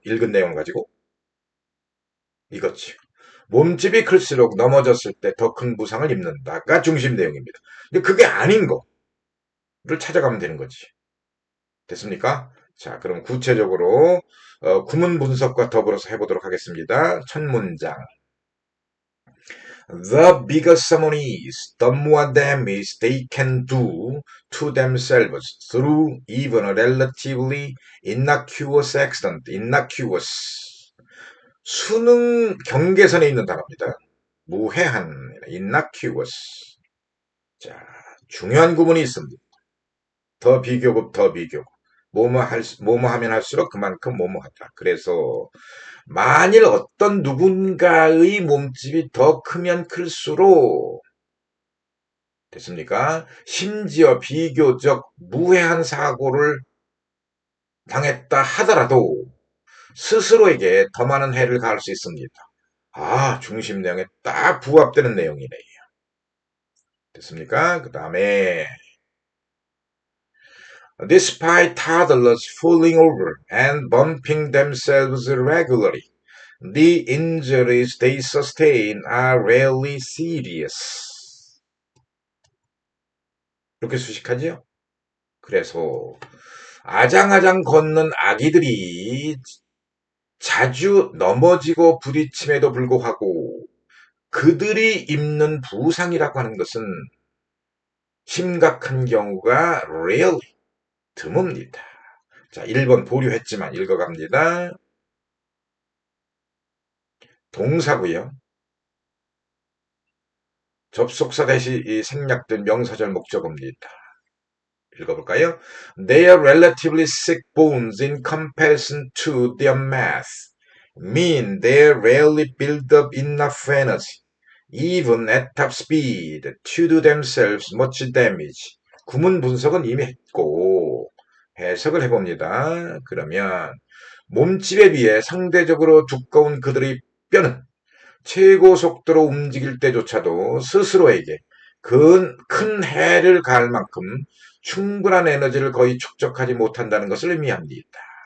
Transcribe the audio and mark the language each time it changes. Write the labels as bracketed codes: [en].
[ko] 읽은 내용 가지고 이거지. 몸집이 클수록 넘어졌을 때 더 큰 부상을 입는다가 중심 내용입니다. 근데 그게 아닌 거를 찾아가면 되는 거지. 됐습니까? 자, 그럼 구체적으로 구문 분석과 더불어서 해보도록 하겠습니다. 첫 문장. [en] The bigger someone is, the more damage they can do to themselves through even a relatively innocuous accident. innocuous. [ko] 수능 경계선에 있는 단어입니다. 무해한, innocuous. 자, 중요한 구문이 있습니다. 더 비교급, 더 비교급. 뭐뭐 하면 할수록 그만큼 뭐뭐하다. 그래서 만일 어떤 누군가의 몸집이 더 크면 클수록 됐습니까? 심지어 비교적 무해한 사고를 당했다 하더라도 스스로에게 더 많은 해를 가할 수 있습니다. 아, 중심 내용에 딱 부합되는 내용이네요. 됐습니까? 그 다음에 [en] Despite toddlers falling over and bumping themselves regularly, the injuries they sustain are rarely serious. [ko] 이렇게 수식하죠? 그래서 아장아장 걷는 아기들이 자주 넘어지고 부딪힘에도 불구하고 그들이 입는 부상이라고 하는 것은 심각한 경우가 rarely 드뭅니다. 자, 1번 보류했지만 읽어갑니다. 동사고요. 접속사 대시 생략된 명사절 목적어입니다. 읽어볼까요? [en] Their relatively sick bones in comparison to their mass mean they rarely build up enough energy, even at top speed, to do themselves much damage. [ko] 구문 분석은 이미 했고 해석을 해봅니다. 그러면 몸집에 비해 상대적으로 두꺼운 그들의 뼈는 최고 속도로 움직일 때조차도 스스로에게 큰 해를 가할 만큼 충분한 에너지를 거의 축적하지 못한다는 것을 의미합니다.